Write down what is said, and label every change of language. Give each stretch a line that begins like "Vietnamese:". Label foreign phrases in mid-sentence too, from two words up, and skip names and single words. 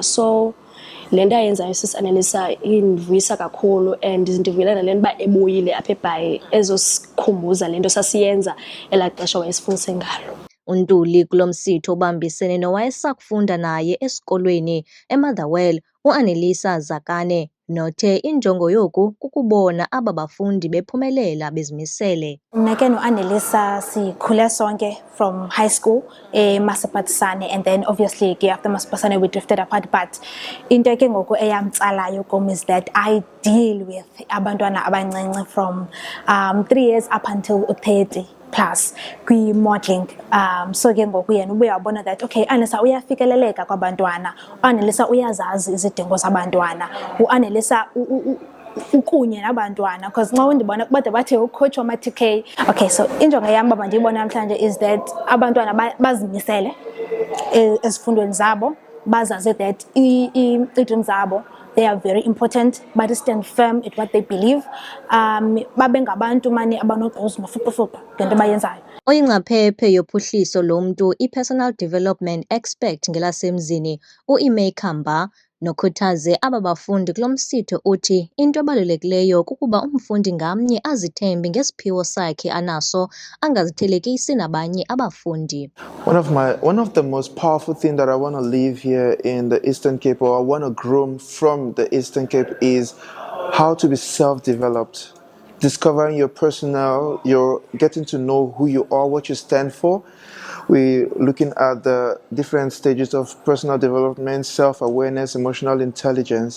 Xhosa: So le nto ayenzayo sis Annelisa indivuyisa kakhulu and ndivuyela nale nto uba ebuyile apha eBhayi ezosikhumbuza le nto sasiyenza elaa xesha wayesifundise ngalo. uNtuli kulo msitho ubambisene nowayesakufunda naye esikolweni eMotherwell u-Annelisa Zakane nothe injongo yoku kukubona aba bafundi bephumelela bezimisele. Mna ke no-Annelisa sikhule sonke
English: from high school eMasipatsane, and then obviously ke after Masipatsane we drifted apart, but
Xhosa: into ke ngoku eyamtsalayo kum
English: is that I deal with
Xhosa: abantwana abancinci
English: from 3 years up until 30 plus kwi-modeling.
Xhosa: So ke ngoku yena ubuye wabona
English: that okay,
Xhosa: Annelisa uyafikeleleka kwabantwana, u-Annelisa uyazazi izidingo zabantwana, u-Annelisa ukunye nabantwana, because nxa undibona bade bathi ucoach wama-TK.
English: Okay, so
Xhosa: injongo yam baba ndiyibona namhlanje
English: is that
Xhosa: abantwana bazimisele ezifundweni zabo, bazazi
English: that
Xhosa: i-dreams zabo
English: they are very important, but stand firm at what they believe.
Xhosa: Babe ngabantu mani abanogqozi nofuqufuqu ngento bayenzayo. Oyingcaphephe yophuhliso lomntu,
English: i-personal development expert
Xhosa: ngelasemzini, u-Ime Khamba, nokhuthaze aba bafundi kulo msitho uthi into ebalulekileyo kukuba umfundi ngamnye azithembe ngesiphiwo sakhe anaso, angazithelekisi nabanye abafundi.
English: One of the most powerful things that I want to leave here in the Eastern Cape, or I want to grow from the Eastern Cape, is how to be self-developed. Discovering your personal, you're getting to know who you are, what you stand for. We're looking at the different stages of personal development, self-awareness, emotional intelligence.